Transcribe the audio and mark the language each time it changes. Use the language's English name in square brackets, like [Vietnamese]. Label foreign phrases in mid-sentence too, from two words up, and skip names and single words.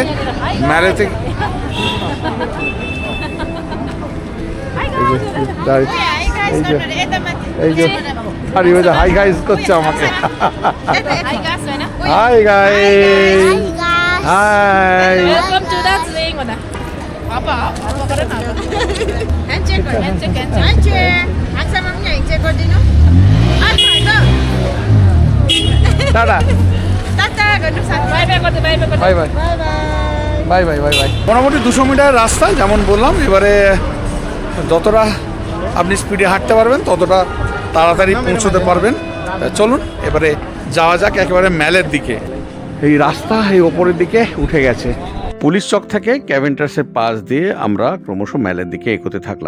[Bangla] ম্যালেতে এই যে আরে ওই যে [English] hi guys [Bangla] করছে আমাকে। [English] Hi guys, hi. Welcome to Darjeeling. [Malay] Mana? Apa? Apa kau nak? [English] Handshake, handshake, handshake. Handshake. [Filipino] Ang sama niya, handshake ko din, no? [English] Ah, go. [Bangla] টাটা, [Filipino] Tata, ganun sa. [Malay] Bye bye kau tu, bye bye kau tu. [English] bye bye, Bye-bye. bye bye, bye bye. [Bangla] মোটামুটি 200 মিটার রাস্তা, যেমন বললাম। এবারে যতটা আপনি স্পিডে হাঁটতে পারবেন ততটা তাড়াতাড়ি পৌঁছতে পারবেন। চলুন এবারে যাওয়া যাক একেবারে ম্যালের দিকে। এই রাস্তা এই ওপরের দিকে উঠে গেছে। পুলিশ চক থেকে ক্যাভেন্টার্সের পাশ দিয়ে আমরা ক্রমশ ম্যালের দিকে এগোতে থাকলাম।